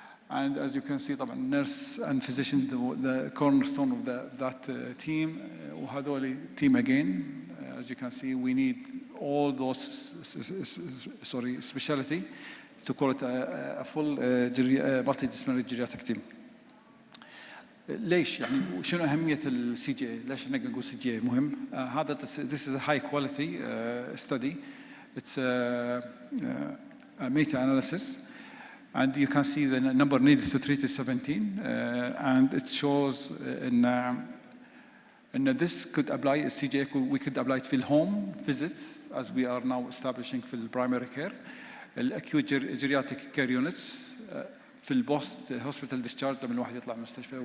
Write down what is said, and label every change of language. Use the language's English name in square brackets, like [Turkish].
[English] And as you can see, طبعا nurse and physician, the cornerstone of that team. [Arabic] وهذول [English] team again, as you can see, we need all those specialty to call it a full multidisciplinary geriatric team. [Arabic] ليش يعني شنو أهمية السي جي اي؟ ليش نقدر نقول سي جي اي مهم؟ هذا [English] this is a high quality study. It's a meta-analysis. And you can see the number needed to treat is 17, and it shows in this could apply CGA. We could apply it في home visits, as we are now establishing في primary care, acute geriatric care units, في post hospital discharge [Arabic] لما الواحد يطلع من المستشفى.